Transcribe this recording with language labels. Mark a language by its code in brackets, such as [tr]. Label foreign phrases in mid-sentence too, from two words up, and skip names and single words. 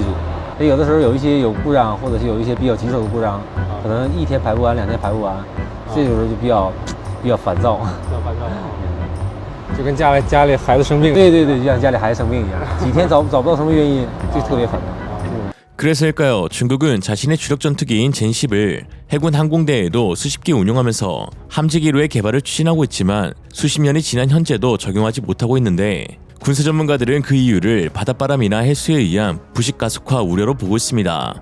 [zh] 所以有的时候有一些有故障，或者是有一些比较棘手的故障，可能1天排不完，2天排不完，这种时候就比较烦躁。就跟家里孩子生病。对，就像家里孩子生病一样，几天找不到什么原因，就特别烦躁。 [ko] 그래서일까요? 중국은 자신의 주력 전투기인 젠10을 해군 항공대에도 수십 개 운용하면서 함재 기로의 개발을 추진하고 있지만 수십 년이 지난 현재도 적용하지 못하고 있는데 군사 전문가들은 그 이유를 바닷바람이나 해수에 의한 부식 가속화 우려로 보고 있습니다.